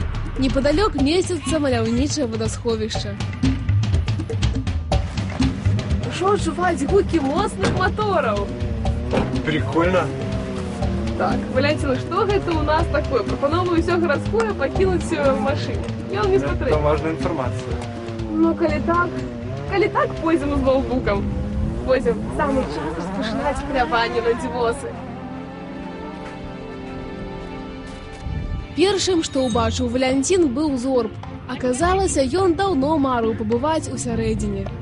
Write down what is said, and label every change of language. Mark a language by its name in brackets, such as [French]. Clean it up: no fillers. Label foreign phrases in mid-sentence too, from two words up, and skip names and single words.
[Belarusian] Непадалёк месціцца маляўнічае вадасховішча. Ужо чуваць гукі моцных матораў. Прикольно. Так, Валянцін, што гэта у нас такое? Прапановую ўсё гарадское пакінуць в машыне. [Russian] Ён не смотрит. Это важная информация. [Belarusian] Ну, калі так, пойдзем з ноутбукам. Пойдзем, самы час распачынаць паляванне на дзівосы. Першым, што ўбачыў Валянцін, быў зорб. Аказалася, ён даўно марыў пабываць усярэдзіне.